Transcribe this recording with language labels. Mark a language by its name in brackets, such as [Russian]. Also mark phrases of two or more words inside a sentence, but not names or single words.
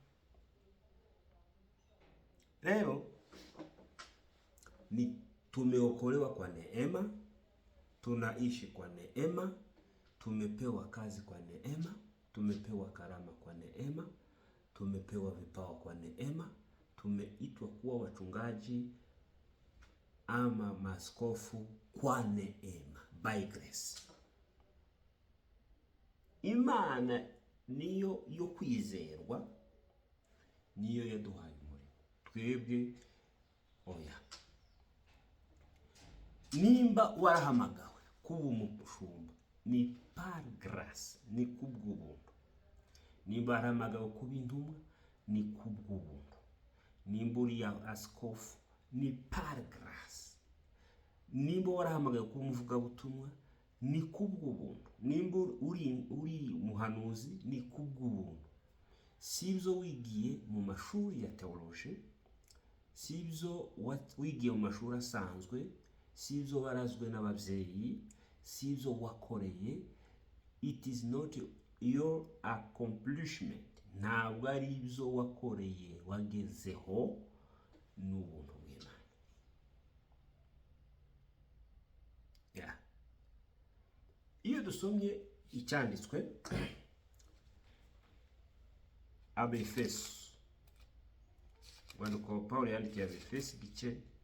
[Swahili] Leo ni tumeokolewa kwa neema, tunaishi kwa neema, tumepewa kazi kwa neema, tumepewa karama kwa neema, tumepewa vipawa kwa neema, tumeitwa kuwa wachungaji ama maaskofu kwa neema, [English] by grace. [Kinyarwanda] Imana niyo yo kwizerwa, niyo yaduhaye umurimo. Twebwe oya. Nimba warahamagawe kuba umushumba ni [French] par grâce, [Kinyarwanda] ni kubw'ubuntu. Nimba warahamagawe kuba intumwa ni kubw'ubuntu. Nimba uri askofu ni [French] par grâce. [Kinyarwanda] Nimba warahamagawe kuba umuvugabutumwa ni kubw'ubuntu. Nimba uri muhanuzi ni kubw'ubuntu. Sibyo wigiye mu mashuri ya theology, sibyo wigiye mu mashuri asanzwe, sibyo warazwe n'ababyeyi, sibyo wakoreye. [English] It is not your accomplishment. [Kinyarwanda] Ntabwo ari ibyo wakoreye wagezeho, ni ubuntu bw'Imana. Iyo dusomye icyanditswe Abefeso, urwandiko Pawulo yandikiye Abefeso igice